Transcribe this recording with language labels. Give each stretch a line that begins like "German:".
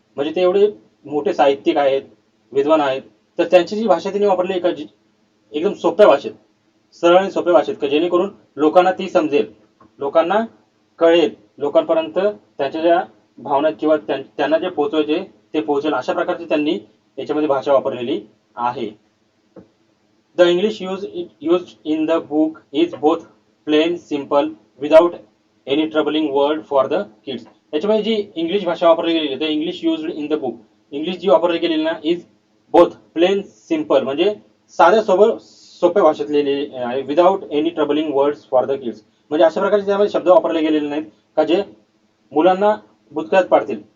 Marathi: म्हणजे ते एवढे मोठे साहित्यिक आहेत, विद्वान आहेत, तर त्यांची जी भाषा त्यांनी वापरली एकदम सोप्या भाषेत, सरळ आणि सोप्या भाषेत, का जेणेकरून लोकांना ती समजेल, लोकांना कळेल, लोकांपर्यंत त्यांच्या ज्या भावना किंवा त्यांना जे पोहोचवायचे ते पोहोचेल अशा प्रकारची त्यांनी याच्यामध्ये भाषा वापरलेली आहे.
English: The English used in the book is both plain simple without any troubling word for the kids.
Marathi: याच्यामध्ये जी इंग्लिश भाषा वापरली गेलेली,
English: the English used in the book,
Marathi: English जी वापरली गेलेली ना,
English: is both plain simple,
Marathi: म्हणजे साध्या सोप्या भाषेत लिहिलेली आहे,
English: Without any troubling words for the kids.
Marathi: म्हणजे अशा प्रकारचे त्यामध्ये शब्द वापरले गेलेले नाहीत का जे मुलांना भुतक्यात पाडतील.